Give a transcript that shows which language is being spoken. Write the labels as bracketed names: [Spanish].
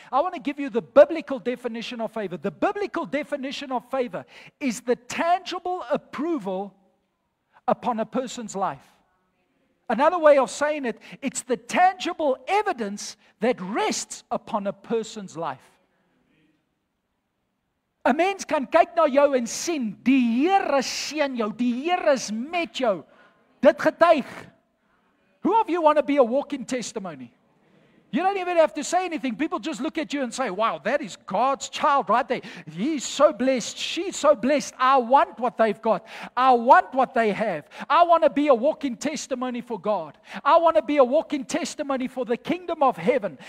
[English] I want to give you the biblical definition of favor. The biblical definition of favor is the tangible approval upon a person's life. Another way of saying it, it's the tangible evidence that rests upon a person's life. [Afrikaans] 'n mens kan kyk na jou en sien, die Here seën jou, die Here is met jou. Dit getuig. [English] Who of you want to be a walking testimony? You don't even have to say anything. People just look at you and say, wow, that is God's child right there. He's so blessed. She's so blessed. I want what they've got. I want what they have. I want to be a walking testimony for God. I want to be a walking testimony for the kingdom of heaven.